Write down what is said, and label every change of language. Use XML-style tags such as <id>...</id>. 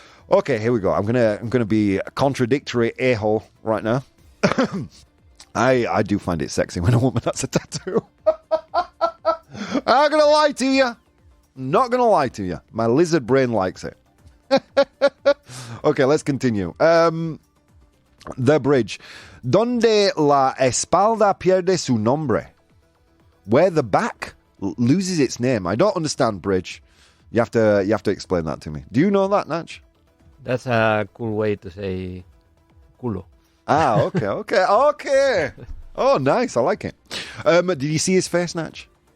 <en>Okay, here we go. I'm gonna be a contradictory a-hole right now. I do find it sexy when a woman has a tattoo. I'm not gonna lie to you. Not gonna lie to you. My lizard brain likes it. Okay, let's continue. The bridge.</en> <es>Donde la espalda pierde su nombre.</es> <en>Where the back loses its name. I don't understand bridge. You have to explain that to me. Do you know that, Natch? That's a cool way to say culo. Ah, okay. Oh, nice. I like it. Did you see his face, Natch?</en>